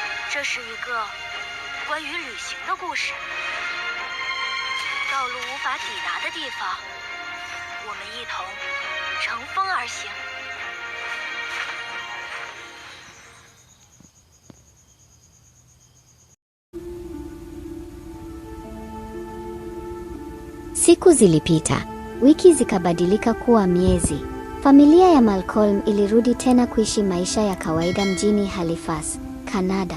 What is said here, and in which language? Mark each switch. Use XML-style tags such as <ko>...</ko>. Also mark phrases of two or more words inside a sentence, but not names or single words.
<zh>这是一个关于旅行的故事。道路无法抵达的地方，我们一同乘风而行。</zh> <sw>Siku zilipita, wiki zikabadilika kuwa miezi. Familia ya Malcolm ilirudi tena kuishi maisha ya kawaida mjini Halifax, Kanada.</sw>